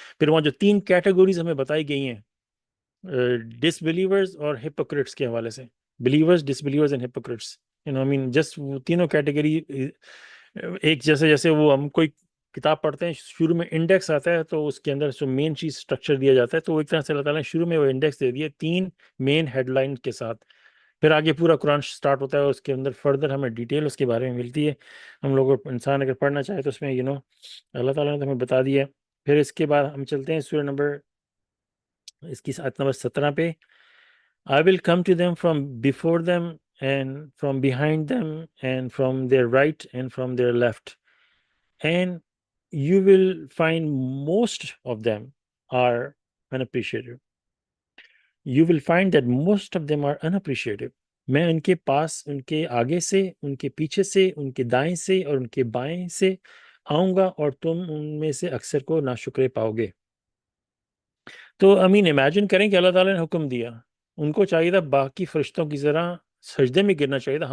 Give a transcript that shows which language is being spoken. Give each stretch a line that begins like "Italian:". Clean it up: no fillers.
Urdu: پھر وہاں جو 3 کیٹیگوریز ہمیں بتائی گئی ہیں ڈس بلیورز اور ہپوکریٹس کے حوالے سے, believers, dish believers and Hippocrates, just وہ تینوں کیٹیگری ایک جیسے وہ ہم کوئی کتاب پڑھتے ہیں, شروع میں انڈیکس آتا ہے تو اس کے اندر جو مین چیز اسٹرکچر دیا جاتا ہے, تو ایک طرح سے اللہ تعالیٰ نے شروع میں وہ انڈیکس دے دیے 3 مین ہیڈ لائن کے ساتھ. پھر آگے پورا قرآن سٹارٹ ہوتا ہے اور اس کے اندر فردر ہمیں ڈیٹیل اس کے بارے میں ملتی ہے. ہم لوگ انسان اگر پڑھنا چاہے تو اس میں اللہ تعالیٰ نے تو ہمیں بتا دیا. پھر اس کے بعد ہم چلتے ہیں سورہ نمبر, اس کی آیت نمبر 17 پہ.
English: I will come to them from before them and from behind them and from their right and from their left, and you will find most of them are unappreciative. You will find that most of them are unappreciative.
Urdu: میں ان کے پاس, ان کے آگے سے, ان کے پیچھے سے, ان کے دائیں سے اور ان کے بائیں سے آؤں گا, اور تم ان میں سے اکثر کو ناشکرے پاؤ گے. تو امیجن کریں کہ اللہ تعالیٰ نے حکم دیا, ان کو چاہیے تھا باقی فرشتوں کی طرح سجدے میں گرنا چاہیے تھا.